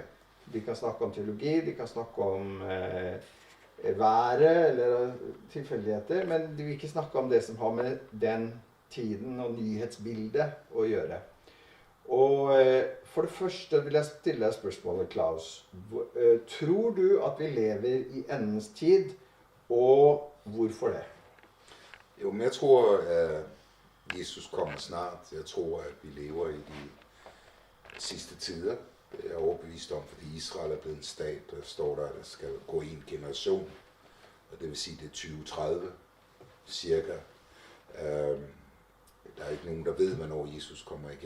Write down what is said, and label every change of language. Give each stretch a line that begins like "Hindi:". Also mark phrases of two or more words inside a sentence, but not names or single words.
Norwegian: De kan snakke om teologi, de kan snakke om været eller tilfeldigheter, men de vil ikke snakke om det som har med den tiden og nyhetsbildet å gjøre. Og for det første vil jeg stille deg spørsmålet, Claes. Tror du at vi lever i endens tid, og hvorfor det?
Danish: Jo, men jeg tror, at Jesus kommer snart. Jeg tror, at vi lever i de sidste tider. Jeg er overbevist om, fordi Israel er blevet en stat, der står der, at der skal gå en generation. Og det vil sige, det er 2030, cirka. Der er ikke nogen, der ved, hvornår Jesus kommer igen.